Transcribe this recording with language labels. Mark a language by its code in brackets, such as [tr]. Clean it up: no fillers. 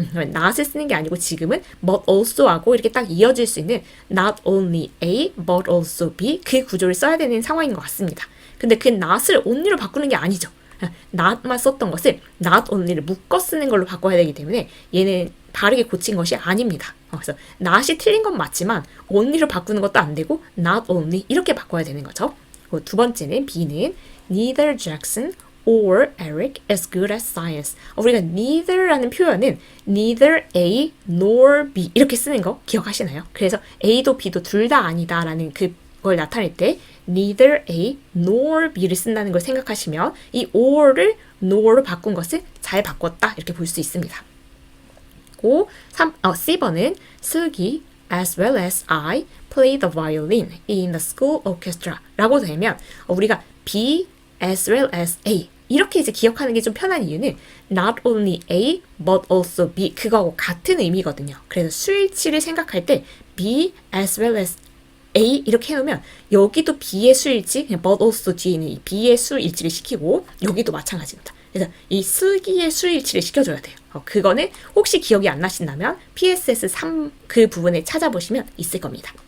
[ko] not을 쓰는 게 아니고 지금은 [en] but also [ko] 하고 이렇게 딱 이어질 수 있는 [en] not only A but also B [ko] 그 구조를 써야 되는 상황인 것 같습니다. 근데 그 not을 only로 바꾸는 게 아니죠. not만 썼던 것을 not only를 묶어 쓰는 걸로 바꿔야 되기 때문에 얘는 바르게 고친 것이 아닙니다. 그래서 not이 틀린 건 맞지만 only로 바꾸는 것도 안 되고 [en] not only [ko] 이렇게 바꿔야 되는 거죠. 두 번째는 B는 [en] neither Jackson or Eric is good at science. [ko] 우리가 neither라는 표현은 [en] neither A nor B [ko] 이렇게 쓰는 거 기억하시나요? 그래서 A도 B도 둘 다 아니다라는 그걸 나타낼 때 [en] neither A nor B [ko] 를 쓴다는 걸 생각하시면 이 or를 nor로 바꾼 것을 잘 바꿨다 이렇게 볼 수 있습니다. C번은 슬기 [en] as well as I play the violin in the school orchestra [ko] 라고 되면 우리가 [en] B as well as A [ko] 이렇게 이제 기억하는 게 좀 편한 이유는 [en] not only A but also B [ko] 그거하고 같은 의미거든요. 그래서 수일치를 생각할 때 [en] B as well as A [ko] 이렇게 해놓으면 여기도 B의 수일치 그냥 [en] but also [ko] 뒤에 있는 이 B의 수일치를 시키고 여기도 마찬가지입니다. 그래서 이 슬기의 수일치를 시켜줘야 돼요. 그거는 혹시 기억이 안 나신다면 PSS 3 그 부분에 찾아보시면 있을 겁니다.